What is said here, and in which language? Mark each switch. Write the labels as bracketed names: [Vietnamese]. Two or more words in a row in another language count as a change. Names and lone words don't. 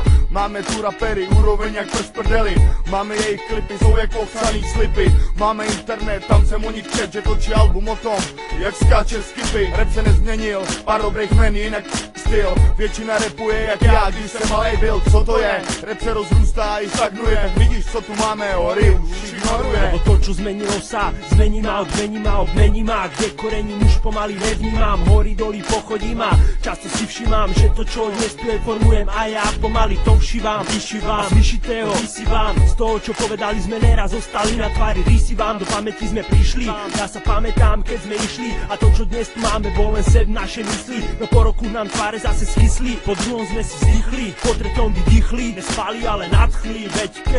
[Czech] Máme tu rapery, úroveň jak prst prdeli, máme jejich klipy, jsou jako psaný slipy. Máme internet, tam jsem o nich čet, že točí album o tom, jak skáče skipy. Rap se nezměnil, pár dobrých men, jinak styl. Většina rapuje jak já, když jsem malej byl, co to je? Rap se rozrůstá a i stagnuje, tak vidíš, co tu máme, hory už ignoruje. [Slovak] Lebo to, čo zmenilo sa, zmení ma, obmení ma, kde korením už pomaly nevnímam, hory doly pochodím a často si všímam, že to, čo dnes tu je, formujem a ja pomaly to všívam, vyšívam, z vyšitého vysívam, z toho, čo povedali sme neraz, zostali na tvári rysívam, do pamäti sme prišli, ja sa pamätám, keď sme išli a to, čo dnes tu máme, bol len sen naše mysli, no po roku nám tváre zase skysli, po druhom sme si vzdychli, po treťom vydýchli, nespali, ale nadchli, veď keď